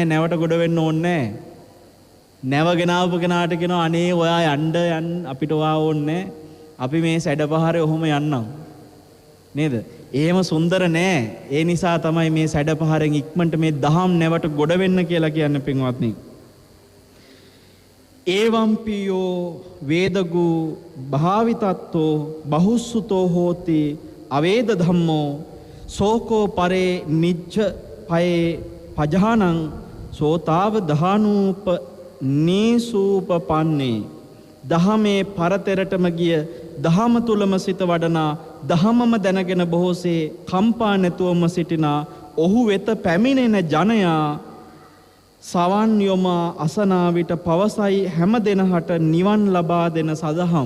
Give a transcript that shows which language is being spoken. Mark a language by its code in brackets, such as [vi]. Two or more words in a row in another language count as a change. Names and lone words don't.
[si] නැවට ගොඩ වෙන්න ඕනේ නැහැ. නැව ගෙනාවු කෙනාට කියනවා අනේ ඔයා යන්න අපිට ඔයා ඕනේ නැහැ. අපි මේ සැඩ පහරේ ඔහොම යන්නම්. නේද? එහෙම සුන්දර නෑ. ඒ නිසා තමයි මේ සැඩ පහරෙන් ඉක්මනට මේ දහම් නැවට ගොඩ වෙන්න කියලා කියන්නේ පින්වත්නි. [pi] ඒවම්පියෝ වේදගු භාවිතත්තෝ බහුසුතෝ හෝති අවේද ධම්මෝ සෝකෝ පරේ නිච්ඡ පයේ පජානං සෝතාව දහනූප නීසූපපන්නේ. [si] දහමේ පරතරටම ගිය දහම තුලම සිත වඩනා දහමම දැනගෙන බොහෝසේ කම්පා නැතුවම සිටිනා ඔහු වෙත පැමිණෙන ජනයා සවන් යොම අසනා විට පවසයි හැම දෙනහට නිවන් ලබා දෙන සදහම්.